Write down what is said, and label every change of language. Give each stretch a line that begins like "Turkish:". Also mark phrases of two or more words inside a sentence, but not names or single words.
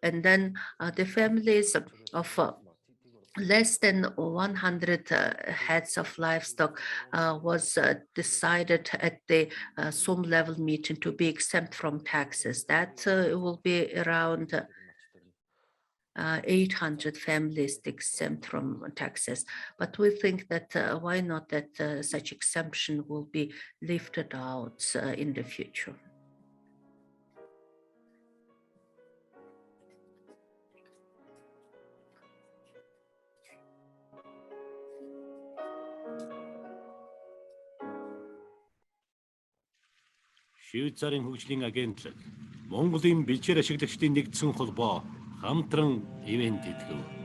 English: And then the families of less than 100 heads of livestock was decided at the SUM level meeting to be exempt from taxes. That will be around 800 families exempt from taxes. But we think that why not that such exemption will be lifted out in the future.
Mongolian: Швейцарын хөгжлийн агентлаг, Монголын бэлчээр ашиглагчдын нэгдсэн холбоо хамтран ивент идэв.